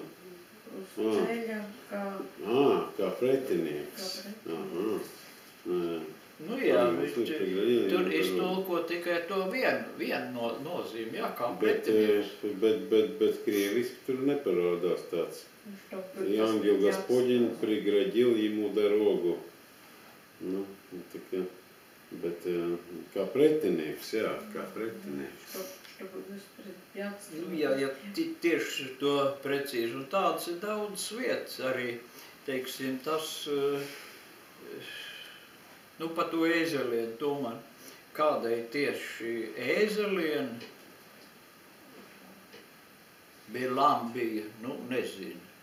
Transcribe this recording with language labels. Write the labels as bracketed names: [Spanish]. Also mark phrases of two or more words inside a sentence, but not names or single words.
[Latvian] Uz ceļa, kā pretinieks. Nu jā, tur iztulko tikai to vienu nozīmi, jā, kā pretinieks. Bet krieviski tur neparādās tāds. [Russian] И ангел Господень преградил ему дорогу. [Latvian] Nu, bet kā pretinieks, jā, kā pretinieks. Nu, ja tieši to precīzi, un tādas ir daudz vietas arī, teiksim, tas, pa to ēzelienu domā, kādai tieši ēzelienu Bilam bija, nezinu.